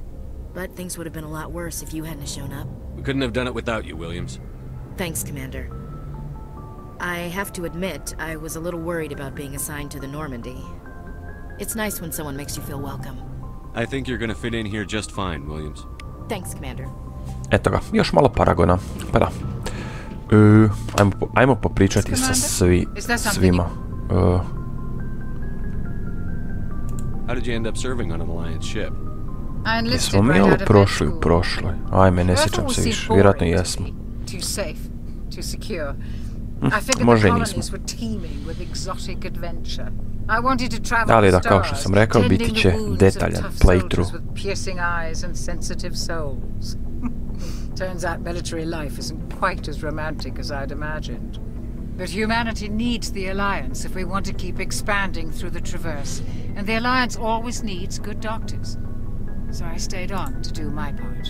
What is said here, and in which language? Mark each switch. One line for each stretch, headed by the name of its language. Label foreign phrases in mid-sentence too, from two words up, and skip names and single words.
English: But things would have been a lot worse if you hadn't shown up. We couldn't have done it without you, Williams. Thanks, Commander. I have to admit, I was a little worried about being assigned to the Normandy. It's nice when someone makes you feel welcome. I think you're gonna fit in here just fine, Williams. Thanks, Commander.
Croatian: Eto ga, još malo Paragona, pa da. Ajmo popričati sa svima.
English: How did you end up serving on an Alliance ship?
Croatian: Jesmo mi ovo prošli u prošloj? Ajme, ne sjećam se više, vjerojatno jesmo. Može i nismo. Ali da, kao što sam rekao, biti će detaljan playthrough.
English: Turns out military life isn't quite as romantic as I'd imagined. But humanity needs the Alliance if we want to keep expanding through the Traverse. And the Alliance always needs good doctors. So I stayed on to do my part.